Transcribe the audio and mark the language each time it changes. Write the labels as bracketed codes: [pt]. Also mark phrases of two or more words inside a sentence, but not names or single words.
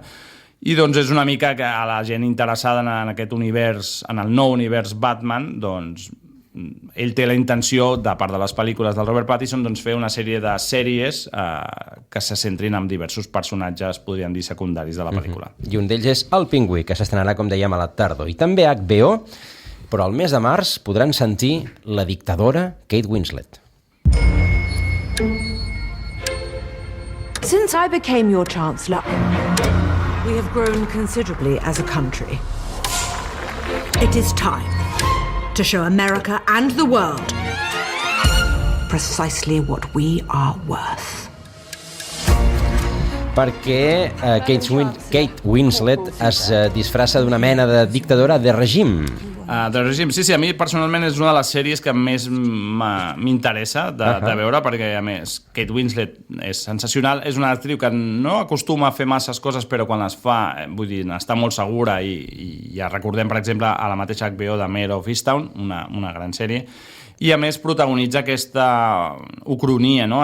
[ca] I doncs és una mica que a la gent interessada en aquest univers, en el nou univers Batman, doncs ell té la intenció, de part de les pel·lícules del Robert Pattinson, doncs fer una sèrie de sèries que se centrin en diversos personatges, podríem dir, secundaris de la pel·lícula. I un d'ells és El pingüí, que s'estrenarà, com dèiem, a la tardor. I també HBO, però al mes de març podran sentir la dictadora Kate Winslet. [en] Since I became your Chancellor, we have grown considerably as a country. It is time to show America and the world precisely what we are worth. [ca] Perquè Kate Winslet es disfressa d'una mena de dictadora de règim. De règim, sí, a mi personalment és una de les sèries que més m'interessa de veure, perquè a més Kate Winslet és sensacional, és una actriu que no acostuma a fer masses coses, però quan les fa, vull dir, està molt segura i ja recordem, per exemple, a la mateixa HBO de Mare of Easttown, una gran sèrie, i a més protagonitza aquesta ucronia, no?